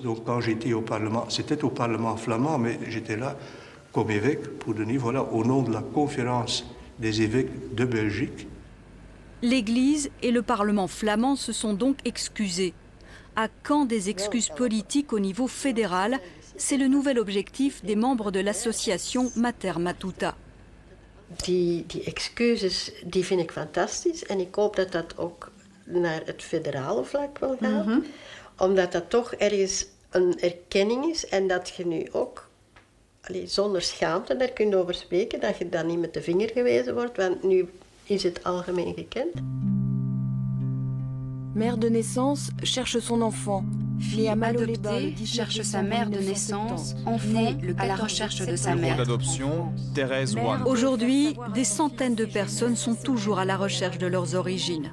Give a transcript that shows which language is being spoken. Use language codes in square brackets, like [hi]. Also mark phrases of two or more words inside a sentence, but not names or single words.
[fr] Donc, quand j'étais au Parlement, c'était au Parlement flamand, mais j'étais là comme évêque pour donner, voilà, au nom de la conférence des évêques de Belgique. L'Église et le Parlement flamand se sont donc excusés. À quand des excuses politiques au niveau fédéral? C'est le nouvel objectif des membres de l'association Mater Matuta. [nl] Die excuses die vind ik fantastisch en ik hoop dat dat ook naar het federale vlak wil gaan. Omdat dat toch ergens een erkenning is en dat je nu ook zonder schaamte daar kunt over spreken, dat je dan niet met de vinger gewezen wordt, want nu is het algemeen gekend. [fr] Mère de naissance cherche son enfant. Fille adoptée cherche sa mère de naissance, enfant à la recherche de sa mère. D'adoption, Thérèse One. Aujourd'hui, des centaines de personnes sont toujours à la recherche de leurs origines.